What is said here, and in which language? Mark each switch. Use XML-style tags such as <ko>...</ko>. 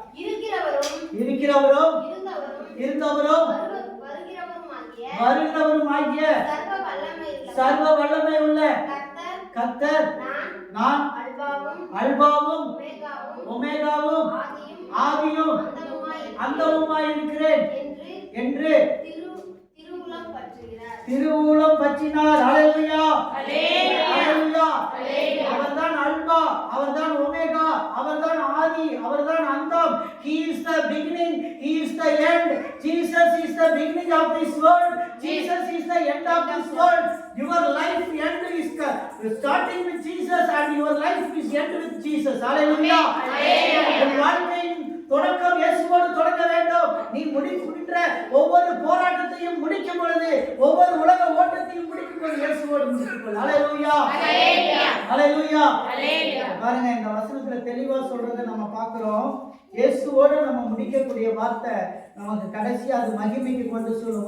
<ta>இருக்கிறவரும் இருந்தவரும் வருகிறவருமாகிய சர்வ வல்லமை உள்ள கர்த்தர் நான் அல்பாவும் ஒமேகாவும் ஆதியும் அந்தமுமாய் இருக்கிறேன் என்று திருவுளம் பற்றினார். ஹல்லேலூயா, ஹல்லேலூயா. அவர்தான் அல்பா, அவர்தான் ஒமேகா, அவர்தான் ஆதி, அவர்தான் அந்தம்.</ta> <en>He is the beginning, he is the end. Jesus is the beginning of this world, Jesus is the end of this world. Your life end is starting with Jesus and your life is end with Jesus.</en> <ta>Hallelujah, hallelujah. தொடக்கம் இயேசுவோடு தொடங்க வேண்டும். நீ முடிக்கின்ற ஒவ்வொரு போராட்டத்தையும் முடிக்கும் பொழுது, ஒவ்வொரு உலக ஓட்டத்தையும் முடிக்கும் பொழுது இயேசுவோடு முடித்துக்கொள். ஹல்லேலூயா, ஹல்லேலூயா, ஹல்லேலூயா. பாருங்க, இந்த வசனத்துல தெளிவா சொல்றதை நம்ம பார்க்கிறோம். இயேசுவோடு நம்ம முடிக்கக்கூடிய வார்த்தை நமக்கு கடைசி அது மகிமைக்கு கொண்டு சொல்லும்.</ta>